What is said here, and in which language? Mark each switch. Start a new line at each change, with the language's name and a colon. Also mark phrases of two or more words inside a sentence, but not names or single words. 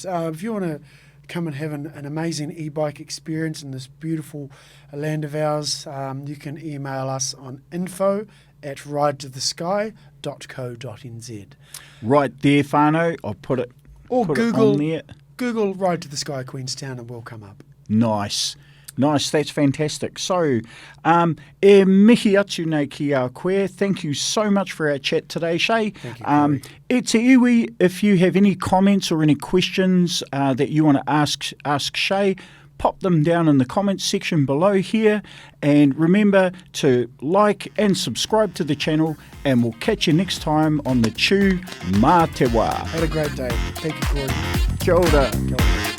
English: If you want to come and have an amazing e-bike experience in this beautiful land of ours, you can email us on info@ridetothesky.co.nz. Right there, whānau. I'll put it Google on there. Google Ride to the Sky Queenstown and we'll come up. Nice, that's fantastic. So,
Māori: e mihi atu nei ki a koe.
English: Thank you so much for our chat today, Shay. Thank you, Corey.
Māori: E te iwi,
English: if you have any comments or any questions that you want to ask Shay, pop them down in the comments section below here. And remember to like and subscribe to the channel, and we'll catch you next time on the Chew Mā Te Wā. Had a great day. Thank you, Corey.
Māori: Kia ora. Kia ora.